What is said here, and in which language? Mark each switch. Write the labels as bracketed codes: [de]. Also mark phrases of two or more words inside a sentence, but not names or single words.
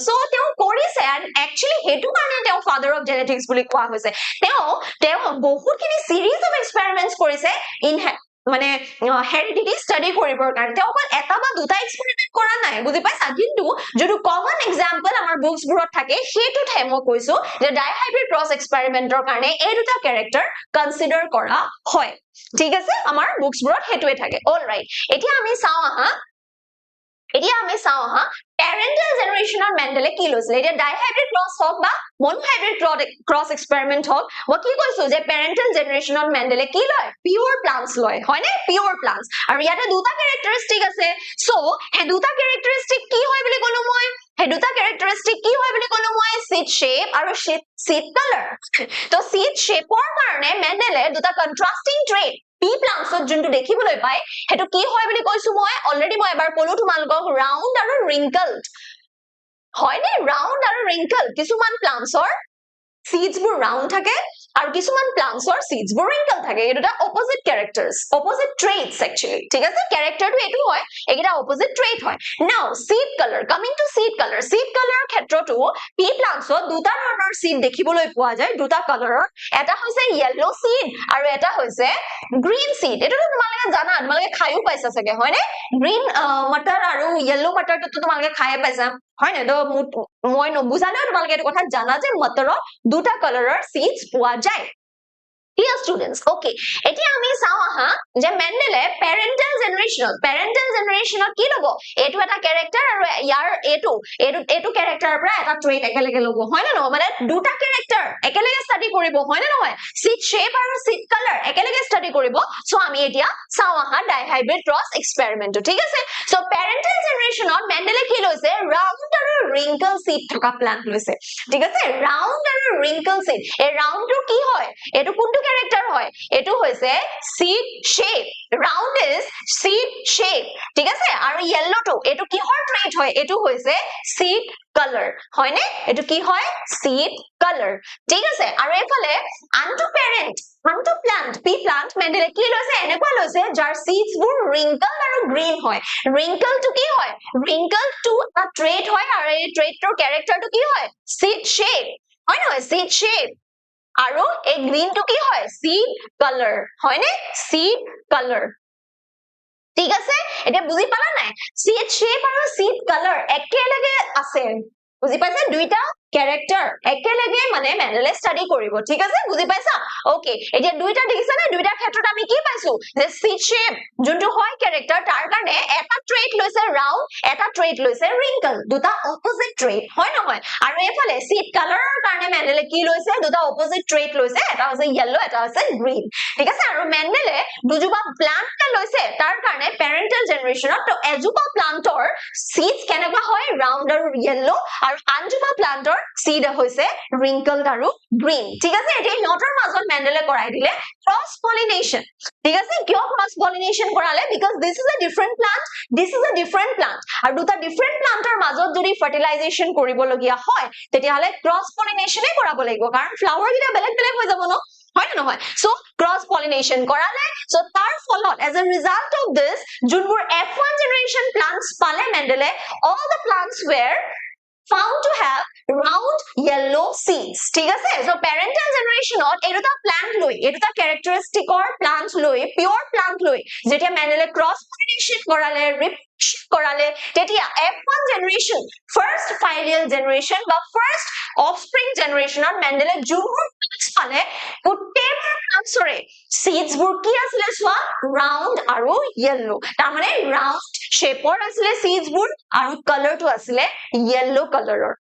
[as] সো তেও কৰিছে এন্ড একচুয়ালি হেতু কাৰণে তেও [en] father of genetics [as] বুলি কোৱা হৈছে তেও বহুতখিনি [en] series of experiments [as] কৰিছে মানে [en] heredity study [as] কৰিবৰ কাৰণে তেও অকল এটা বা দুটা এক্সপেৰিমেন্ট কৰা নাই বুজি পাইছা কিন্তু যেটো [en] common example [as] আমাৰ বুকস বুৰত থাকে হেতু মই কৈছো যে [en] dihybrid cross [as] এক্সপেৰিমেন্টৰ কাৰণে এই দুটা [en] character consider [as] কৰা হয় ঠিক আছে আমাৰ বুকস বুৰত হেতুৱে থাকে [en] all right [as] এতিয়া আমি চাও আহা [en] parental generation of [as] মেন্ডেলে কি লৈছিল এটা [en] dihybrid cross [as] হক বা [en] monohybrid cross experiment [as] হক মই কি কৈছো যে [en] parental generation [as] of মেন্ডেলে কি লয় [en] pure plants [as] লয় হয়নে [en] pure plants [as] আৰু ইয়াতে দুটা characteristic আছে সো হে দুটা characteristic কি হয় বুলি কলো মই হে দুটা characteristic কি হয় বুলি কলো মই [en] seed shape [as] আৰু [en] seed color [as] তো [en] seed shape [as] ৰ কাৰণে মেন্ডেলে দুটা [en] contrasting trait pea plants [as] যোনটো দেখিবলৈ পায় হেতু কি হয় বুলি কৈছো মই অলৰেডি মই এবাৰ কলো তোমালোকক round আৰু wrinkled হয়নে round আৰু wrinkled কিছুমান [en] plants seeds [as] বোৰ round থাকে আৰু কিছুমান [en] plants seeds [as] বোৰ wrinkled থাকে এই দুটা [en] opposite characters opposite traits actually [as] ঠিক আছে character টো এটো হয় এইটা [en] opposite trait [as] হয় [en] now seed color coming to seed color [as] ক্ষেত্ৰটো [en] pea plants [as] দুটা ধৰণৰ seed দেখিবলৈ পোৱা যায় দুটা কালাৰৰ এটা হৈছে [en] yellow seed [as] আৰু এটা হৈছে [en] green seed [as] এটো তোমালোকে জানা তোমালোকে খাইও পাইছা চাগে হয়নে green মটৰ আৰু yellow মটৰটো তোমালোকে খাই পাইছা হয় না তো মই নবুজালেও তোমালোকে এই কথা জানা যে মটৰত দুটা কালাৰৰ seeds পোৱা যায় [en] Dear students, okay. [as] এতিয়া আমি চাও আহা যে মেন্ডেলে [en] parental generation [as] কি লব এটো এটা ক্যাৰেক্টাৰ আৰু ইয়াৰ এটো ক্যাৰেক্টাৰৰ পৰা এটা ট্ৰেট একেলগে লব হয় না নহয় মানে দুটা ক্যাৰেক্টাৰ একেলগে ষ্টাডি কৰিব হয় না নহয় [en] seed shape [as] আৰু [en] seed color [as] একেলগে ষ্টাডি কৰিব সো আমি এতিয়া চাও আহা [en] dihybrid cross experiment [as] ঠিক আছে সো [en] parental generation [as] মেন্ডেলে কি লৈছে round আৰু [en] wrinkle seed [as] থকা প্লান্ট লৈছে ঠিক আছে round আৰু [en] wrinkle seed [as] এই round টো কি হয় এটো কোনটো character হয় এটো হৈছে [en] seed shape round is seed shape [as] ঠিক আছে আৰু yellow টো এটো কিহৰ trait হয় এটো হৈছে [en] seed color [as] হয়নে এটো কি হয় [en] seed color [as] ঠিক আছে আৰু এফালে [en] unto plant pea plant [as] মেন্ডেলে কি লৈছে এনেকুৱা লৈছে যাৰ seeds বোৰ wrinkled আৰু green হয় wrinkle টো কি হয় wrinkle টো এটা trait হয় আৰু এই trait টোৰ character টো কি হয় [en] seed shape [as] হয় নহয় [en] seed shape [as] আৰু এই গ্ৰীন টো কি হয় [en] seed color [as] হয়নে [en] seed color [as] ঠিক আছে এটা বুজি পালা নাই [en] seed shape [as] আৰু [en] seed color [as] একেলগে আছে বুজি পাইছা দুইটা character একেলগে মানে মেন্ডেলে স্টাডি কৰিব ঠিক আছে বুজি পাইছা ওকে এতিয়া দুইটা দেখিছা না দুইটা ক্ষেত্ৰত আমি কি পাইছো যে seed shape যোনটো হয় character তাৰ কাৰণে এটা trait লৈছে round এটা trait লৈছে wrinkle দুটা [en] opposite trait [as] হয় নহয় আৰু এফালে [en] seed color [as] ৰ কাৰণে মেন্ডেলে কি লৈছে দুটা [en] opposite trait [as] লৈছে এটা হৈছে yellow এটা হৈছে green ঠিক আছে আৰু মেন্ডেলে দুজোপা plant লৈছে তাৰ কাৰণে [en] parental generation [as] তো এজোপা plantor seeds কেনেকুৱা হয় round আৰু yellow আৰু আনজোপা plantor seed হৈছে wrinkled আৰু green ঠিক আছে এতিয়া ইহঁতৰ মাজত মেন্ডেলে কৰাই দিলে [en] cross pollination [as] ঠিক আছে কিয় [en] cross pollination [as] কৰালে [en] because this is a different plant this is a different plant [as] আৰু দুটা different plantor মাজত যদি fertilization কৰিব লগিয়া হয় তেতিয়া হলে [en] cross pollination [as] এ কৰাব লাগিব কাৰণ flower গিটা বেলেগ বেলেগ হৈ যাব ন হয় [en] নহয় so cross pollination কৰালে so [as] তাৰ ফলত [en] as a result of this যোনবোৰ F1 generation plants পালে মেন্ডেলে all the plants were found to have round yellow seeds [as] ঠিক আছে [en] so parental generation এটা plant [as] লৈ এটা characteristic or plants লৈ pure plant লৈ যেতিয়া মেন্ডেলে [en] cross pollination [as] কৰালে কৰালে তেতিয়া [en] F1 generation first filial generation বা first offspring generation [as] মেন্ডেলে যোনবোৰ plants পালে গোটেইবোৰ plants seeds বোৰ কি আছিল সোৱা round আৰু yellow তাৰ মানে [en] round shape [as] আছিল seeds বোৰ আৰু color টো আছিল [en] yellow color